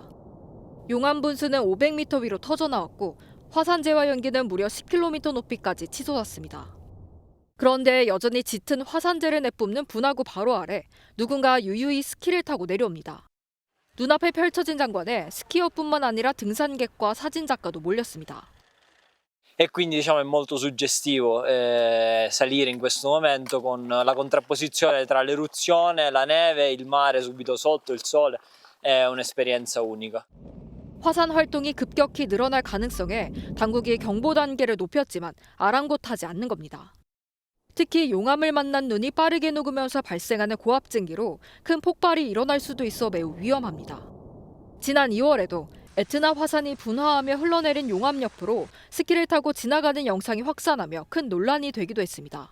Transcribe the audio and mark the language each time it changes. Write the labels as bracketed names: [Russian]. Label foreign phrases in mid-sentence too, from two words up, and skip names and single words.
[Korean] 용암 분수는 500m 위로 터져나왔고 화산재와 연기는 무려 10km 높이까지 치솟았습니다. 그런데 여전히 짙은 화산재를 내뿜는 분화구 바로 아래 누군가 유유히 스키를 타고 내려옵니다. 눈앞에 펼쳐진 장관에 스키어뿐만 아니라 등산객과 사진작가도 몰렸습니다. [Italian] E quindi diciamo è molto suggestivo salire in questo momento con la contrapposizione tra l'eruzione, la neve, il mare subito sotto, il sole, è un'esperienza unica. [Korean] 화산 활동이 급격히 늘어날 가능성에 당국이 경보 단계를 높였지만 아랑곳하지 않는 겁니다. 특히 용암을 만난 눈이 빠르게 녹으면서 발생하는 고압 증기로 큰 폭발이 일어날 수도 있어 매우 위험합니다. 지난 2월에도 에트나 화산이 분화하며 흘러내린 용암 옆으로 스키를 타고 지나가는 영상이 확산하며 큰 논란이 되기도 했습니다.